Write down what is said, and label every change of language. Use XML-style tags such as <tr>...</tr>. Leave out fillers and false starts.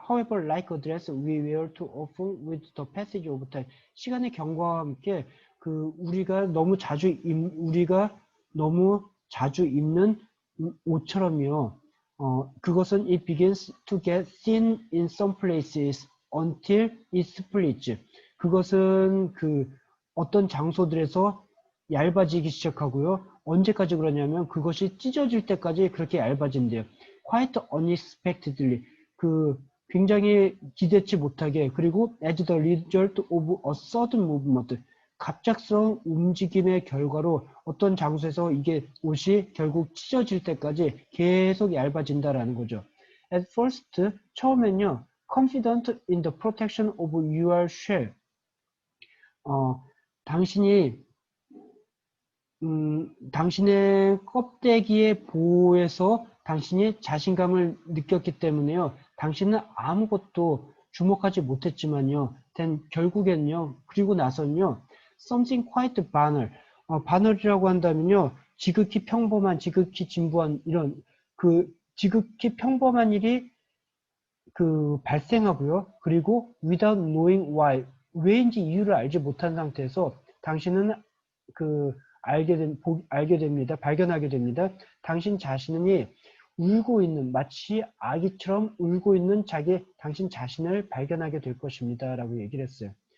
<en>However, like a dress, we wear too often with the passage of time.</en> <ko>시간의 경과와 함께 우리가 너무 자주 입는 옷처럼요. 그것은</ko> <en>it begins to get thin in some places until it splits.</en> <ko>그것은 어떤 장소들에서 얇아지기 시작하고요. 언제까지 그러냐면 그것이 찢어질 때까지 그렇게 얇아진대요.</ko> <en>Quite unexpectedly.</en> <ko>굉장히 기대치 못하게, 그리고</ko> <en>as the result of a sudden movement.</en> <ko>갑작스러운 움직임의 결과로 어떤 장소에서 이게 옷이 결국 찢어질 때까지 계속 얇아진다라는 거죠.</ko> <en>At first,</en> <ko>처음엔요,</ko> <en>confident in the protection of your shell.</en> <ko>당신이 당신의 껍데기의 보호에서 당신이 자신감을 느꼈기 때문에요. 당신은 아무것도 주목하지 못했지만요. 결국엔요. 그리고 나서는요.</ko> <en>Something quite banal.</en> <ko>banal이라고 한다면요. 지극히 평범한, 지극히 진부한 이런 지극히 평범한 일이 발생하고요. 그리고</ko> <en>without knowing why.</en> <ko>왜인지 이유를 알지 못한 상태에서 당신은 알게 됩니다. 발견하게 됩니다. 당신 자신이 울고 있는, 마치 아기처럼 울고 있는 당신 자신을 발견하게 될 것입니다. 라고 얘기를 했어요.</ko>